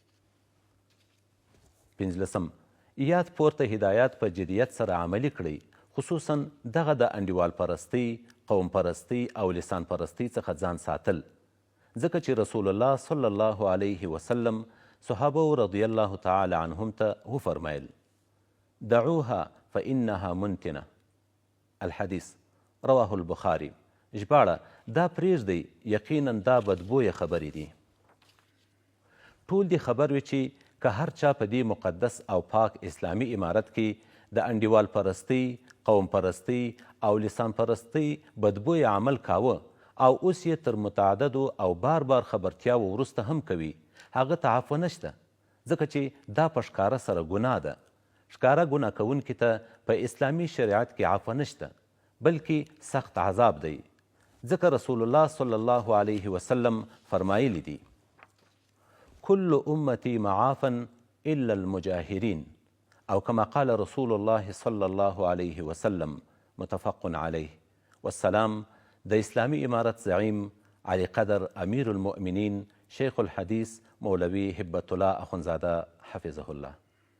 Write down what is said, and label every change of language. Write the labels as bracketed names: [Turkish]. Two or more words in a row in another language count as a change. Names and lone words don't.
[Pashto] پنځلسم، یاد پورته هدایات په جدیت سره عملي کړئ، خصوصا دغه د انډیوال پرستۍ، قوم پرستۍ او لسان پرستۍ څخه ځان ساتل، ځکه چې رسول الله [Arabic] صلی الله علیه وسلم [Pashto] صحابه [Arabic] رضی الله تعالی عنهم [Pashto] ته وفرمایل: [Arabic] دعوها فانها منتنه. الحدیث رواه البخاري. [Pashto] ژباړه: دا پرېږدئ، یقینا دا بدبویه خبرې دي. ټول دې خبر وي چې که هر چا په دې مقدس او پاک اسلامي امارت کې د انډیوال پرستۍ، قوم پرستۍ او لسان پرستۍ بدبویه عمل کاوه او اوس یې تر متعددو او بار بار خبرتیاو وروسته هم کوي، هغه ته عفو نشته، ځکه چې دا په ښکاره سره ګناه ده. ښکاره ګناه کوونکي ته په اسلامي شریعت کې عفو نشته، بلکې سخت عذاب دی، ځکه رسول الله [Arabic] صلی الله علیه وسلم [Pashto] فرمایلی دي: [Arabic] كل أمتي معافا إلا المجاهرين، أو كما قال رسول الله صلى الله عليه وسلم، متفق عليه. [Pashto] والسلام د اسلامي امارت زعیم علي قدر [Arabic] امیر المؤمنین شیخ الحدیث [Pashto] مولوی هبة الله اخندزاده [Arabic] حفظه الله.